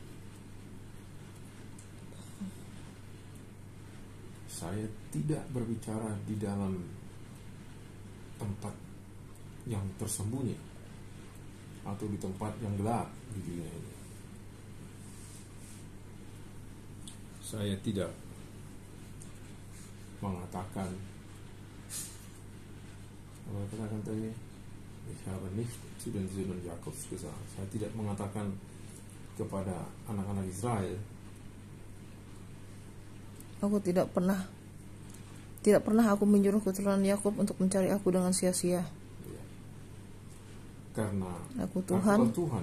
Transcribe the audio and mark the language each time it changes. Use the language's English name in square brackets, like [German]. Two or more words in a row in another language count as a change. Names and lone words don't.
[Indonesian] Saya tidak berbicara di dalam tempat yang tersembunyi atau di tempat yang gelap di dunia ini. Saya tidak mengatakan apa katakan tadi, [German] ich habe nicht zu den Söhnen Jakobs gesagt. [Indonesian] Saya tidak mengatakan kepada anak-anak Israel, Aku tidak pernah aku menyuruh keturunan Yakub untuk mencari aku dengan sia-sia. Karena Aku Tuhan, Tuhan